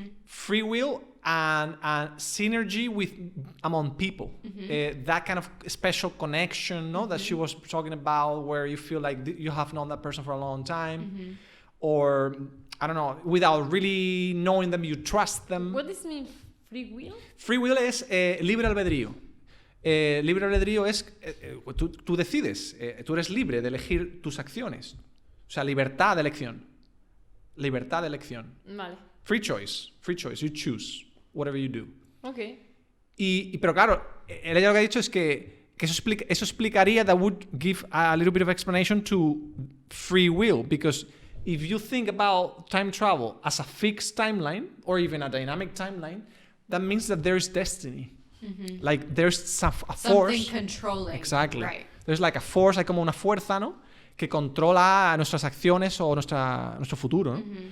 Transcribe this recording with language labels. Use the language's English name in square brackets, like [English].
[English] Free will and synergy among people. That kind of special connection that she was talking about, where you feel like you have known that person for a long time. Or, I don't know, without really knowing them, you trust them. What does it mean? Free will? [Spanish] Free will es libre albedrío. Libre albedrío es, tú decides, tú eres libre de elegir tus acciones. O sea, libertad de elección. Libertad de elección. Vale. [English] Free choice, you choose whatever you do. Ok. [Spanish] Pero claro, ella lo que ha dicho es que eso explicaría, [English] that would give a little bit of explanation to free will, because if you think about time travel as a fixed timeline or even a dynamic timeline, that means that there's destiny. Like there's a force. Something controlling. Exactly. Right. There's like a force, [Spanish] hay como una fuerza, ¿no? Que controla nuestras acciones o nuestro futuro, ¿no?